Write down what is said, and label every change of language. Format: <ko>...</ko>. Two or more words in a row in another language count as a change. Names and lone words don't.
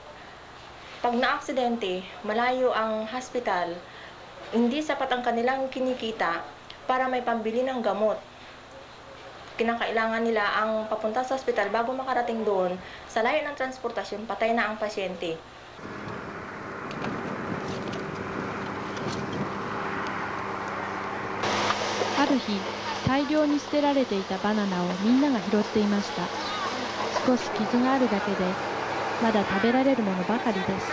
<tl>Pag na-aksidente, malayo ang hospital, hindi sapat ang kanilang kinikita para may pambili ng gamot. kinakailangan nila ang papunta sa ospital bago makarating doon, sa layo ng transportasyon, patay na ang pasyente.</tl> <ja>ある日、大量に捨てられていたバナナをみんなが拾っていました。少し傷があるだけで、まだ食べられるものばかりです。</ja>